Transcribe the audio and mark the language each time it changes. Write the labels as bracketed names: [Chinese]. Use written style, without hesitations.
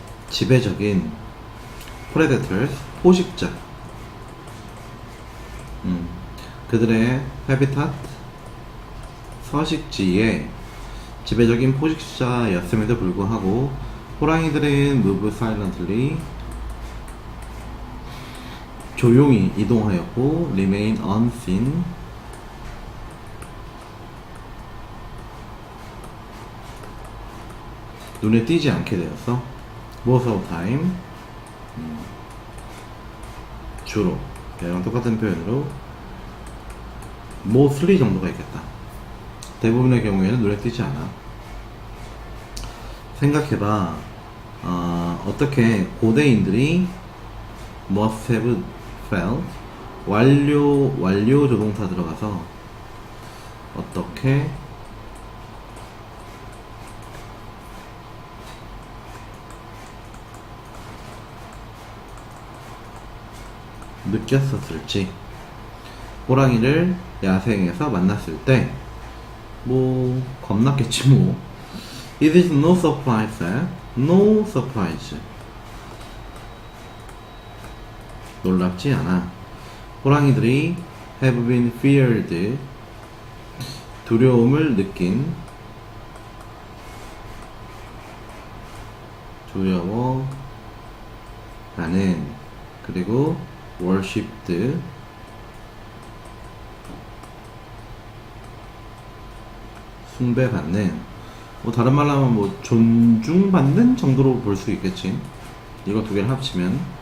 [Korean] 지배적인 [English] predators, [Korean] 포식자, 그들의 [English] habitat, [Korean] 서식지에 지배적인 포식자였음에도 불구하고 호랑이들은 [English] move silently, [Korean] 조용히 이동하였고 [English] remain unseen, [Korean] 눈에 띄지 않게 되었어. [English] most of time, [Korean] 주로. 얘랑 똑같은 표현으로 mostly 정도가 있겠다. 대부분의 경우에는 눈에 띄지 않아. 생각해봐. 어떻게 고대인들이 [English] must have felt, [Korean] 완료 조동사 들어가서 어떻게 느꼈었을지. 호랑이를 야생에서 만났을 때 뭐 겁났겠지 뭐. [English] It is no surprise, no surprise. [Korean] 놀랍지 않아. 호랑이들이 [English] have been feared, [Korean] 두려움을 느낀, 두려워하는, 그리고 [English] worshipped, [Korean] 숭배받는, 뭐 다른 말로 하면 뭐 존중받는 정도로 볼 수 있겠지. 이거 두 개를 합치면.